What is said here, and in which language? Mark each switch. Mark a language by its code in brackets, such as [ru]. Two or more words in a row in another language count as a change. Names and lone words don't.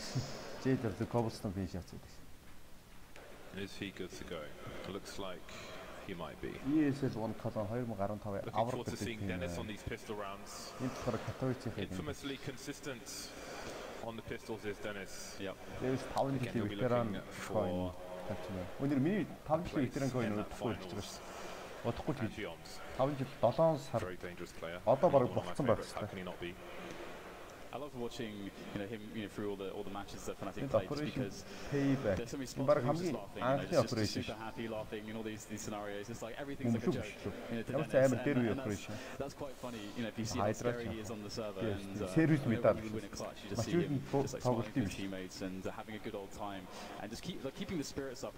[en] Is he good to go? Looks like he might be. Looking forward to seeing Dennis on these pistol rounds. Infamously consistent on the pistols is Dennis. Yep. Again, he'll be looking for [mn] өнөр миний 5 жилийн ветеран койн удахгүй ирж байгаа шүү. Удахгүй гэж 5 жил 7 сар. Одоо бараг богцсон байх хэрэгтэй. [en] I love watching him through all the matches that Fnatic played, because there's so many spots where he's just laughing, just super happy laughing in all these scenarios. It's like everything's like a joke to Dennis, and that's quite funny. If you see how scary he is on the server, and whenever he win a clutch, you just see him just like smiling with his teammates and having a good old time, and just keeping the spirits up.